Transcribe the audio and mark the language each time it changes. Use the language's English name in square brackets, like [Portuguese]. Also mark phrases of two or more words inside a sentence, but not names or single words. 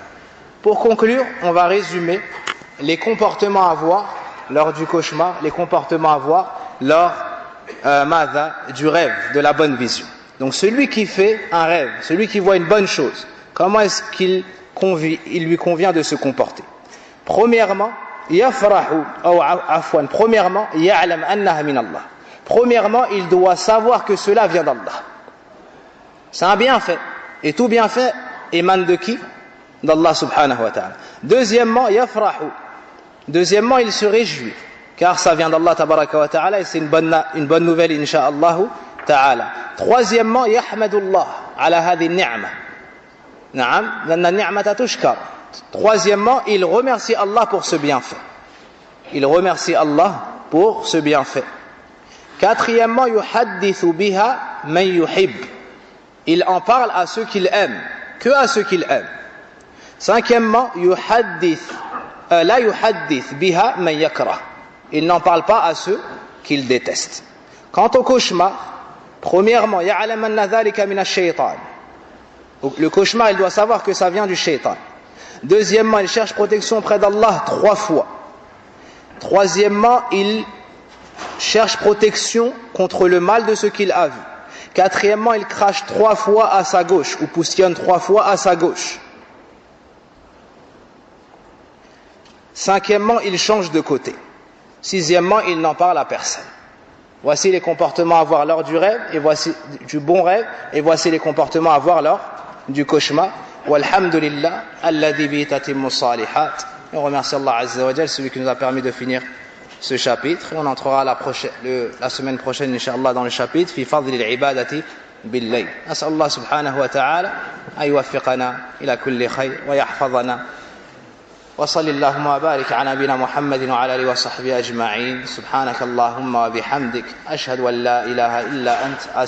[French] Pour conclure, on va résumer les comportements à voir lors du cauchemar, les comportements à voir lors du rêve, de la bonne vision. Donc celui qui fait un rêve, celui qui voit une bonne chose, comment est-ce qu'il lui convient de se comporter? Premièrement, [Arabic] يعلم أنها من الله. [French] Premièrement, il doit savoir que cela vient d'Allah. C'est un bienfait. Et tout bienfait émane de qui? D' [Arabic] الله سبحانه وتعالى. [French] Deuxièmement, yafrahu. Deuxièmement, il se réjouit, car ça vient d' [Arabic] الله تبارك وتعالى [French] et c'est une bonne nouvelle [Arabic] إن شاء الله تعالى. [French] Troisièmement, [Arabic] يحمد الله على هذه النعمة. نعم، لأن النعمة تشكر. [French] Troisièmement, il remercie Allah pour ce bienfait. Il remercie Allah pour ce bienfait. Quatrièmement, [Arabic] يحدث بها من يحب. [French] Il en parle à ceux qu'il aime, que à ceux qu'il aime. Cinquièmement, [Arabic] لا يحدث بها من يكره. [French] Il n'en parle pas à ceux qu'il déteste. Quant au cauchemar, premièrement, [Arabic] يعلم أن ذلك من الشيطان. [French] Le cauchemar, il doit savoir que ça vient du shaytan. Deuxièmement, il cherche protection auprès d'Allah 3 fois. Troisièmement, il cherche protection contre le mal de ce qu'il a vu. Quatrièmement, il crache 3 fois à sa gauche, ou poussillonne 3 fois à sa gauche. Cinquièmement, il change de côté. Sixièmement, il n'en parle à personne. Voici les comportements à voir lors du rêve, et voici du bon rêve, et voici les comportements à voir lors du cauchemar. [Arabic] والحمد لله الذي ب تتم صالحات. [French] On remercie [Arabic] الله عز وجل, [French] celui qui nous a permis de finir ce chapitre. On entrera la semaine prochaine, Inch'Allah, dans le chapitre [Arabic] في فضل العبادة بالليل. أسأل الله سبحانه وتعالى أن يوفقنا إلى كل خير ويحفظنا. وصلى الله وبارك على نبينا محمد وعلى آله وصحبه أجمعين. سبحانك اللهم وبحمدك أشهد أن لا إله إلا أنت.